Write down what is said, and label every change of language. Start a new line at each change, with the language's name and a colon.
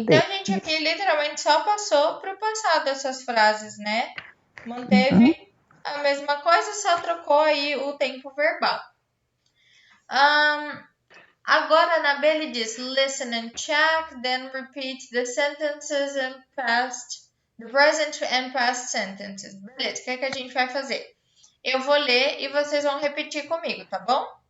Portuguese: Então, a gente aqui literalmente só passou para o passado essas frases, né? Manteve a mesma coisa, só trocou aí o tempo verbal. Agora, a Ana Belle diz,
English: listen and check, then repeat the sentences in past, the present and past sentences.
Portuguese: Beleza, o que é que a gente vai fazer? Eu vou ler e vocês vão repetir comigo, tá bom?